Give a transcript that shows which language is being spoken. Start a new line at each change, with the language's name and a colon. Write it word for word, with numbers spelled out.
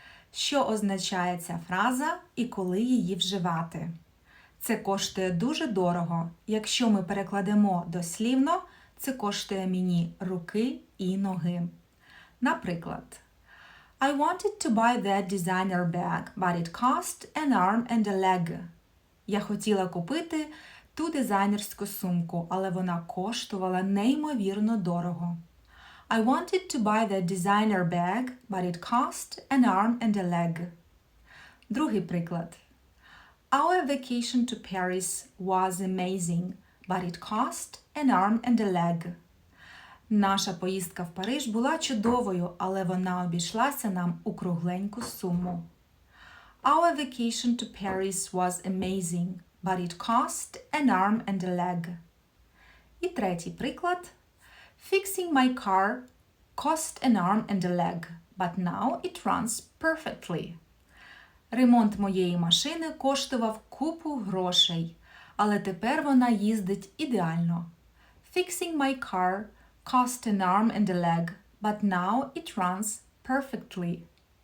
Ukrainian: Що означає ця фраза і коли її вживати? Це коштує дуже дорого. Якщо ми перекладемо дослівно, це коштує мені руки і ноги.
English: Наприклад, I wanted to buy that designer bag, but it cost an arm and a leg.
Ukrainian: Я хотіла купити ту дизайнерську сумку, але вона коштувала неймовірно дорого.
English: I wanted to buy that designer bag, but it cost an arm and a leg.
Ukrainian: Другий приклад.
English: Our vacation to Paris was amazing, but it cost an arm and a leg.
Ukrainian: Наша поїздка в Париж була чудовою, але вона обійшлася нам у кругленьку суму.
English: Our vacation to Paris was amazing, but it cost an arm and a leg.
Ukrainian: І третій приклад.
English: Fixing my car cost an arm and a leg, but now it runs perfectly.
Ukrainian: Ремонт моєї машини коштував купу грошей, але тепер вона їздить ідеально.
English: Fixing my car cost an arm and a leg, but now it runs perfectly.